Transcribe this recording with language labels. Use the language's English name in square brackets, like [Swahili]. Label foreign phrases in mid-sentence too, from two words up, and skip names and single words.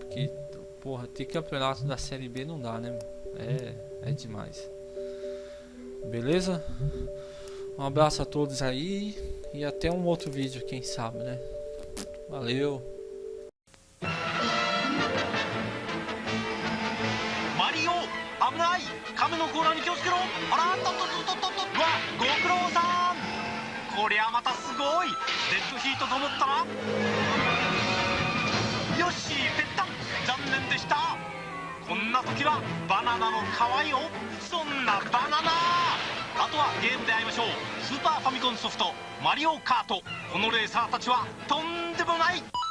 [Portuguese] Porque, porra, ter campeonato da Série B não dá, né? É demais. Beleza? Um abraço a todos aí e até um outro vídeo, quem sabe, né? Valeu! Mario! [Japanese] 危ない亀の甲羅に気をつけろあらっとっとっとっとっとわご苦労さんこりゃまたすごいデッドヒートと思ったらよしぺったん残念でしたこんな時はバナナの皮よそんなバナナあとはゲームで会いましょうスーパーファミコンソフトマリオカートこのレーサーたちはとんでもない